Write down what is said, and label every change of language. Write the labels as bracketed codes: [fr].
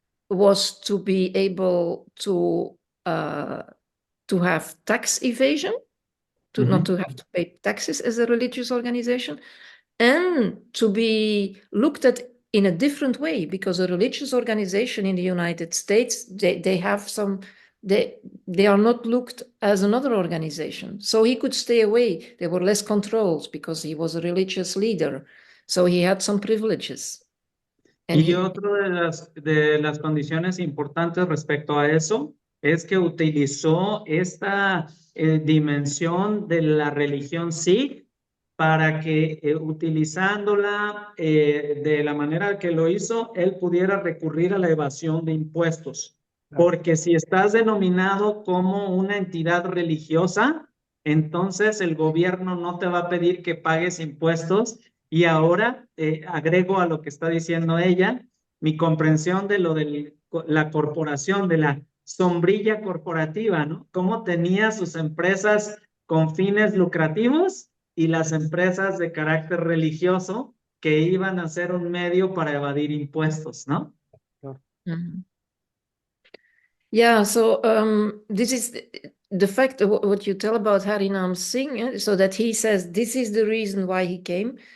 [en] was to be able to have tax evasion, to not to have to pay taxes as a religious organization, and to be looked at in a different way, because a religious organization in the United States, they have some, they are not looked as another organization. So he could stay away. There were less controls because he was a religious leader. So he had some privileges. And [es] Y otra de las condiciones importantes respecto a eso es que utilizó esta dimensión de la religión Sikh para que utilizándola de la manera que lo hizo, él pudiera recurrir a la evasión de impuestos. Claro. Porque si estás denominado como una entidad religiosa, entonces el gobierno no te va a pedir que pagues impuestos. Y ahora agrego a lo que está diciendo ella, mi comprensión de lo de la corporación, de la sombrilla corporativa, ¿no? Cómo tenía sus empresas con fines lucrativos y las empresas de carácter religioso que iban a ser un medio para evadir impuestos, ¿no? Claro. Mhm. [en] Yeah, so this is the fact of what you tell about Harinam Singh, so that he says this is the reason why he came.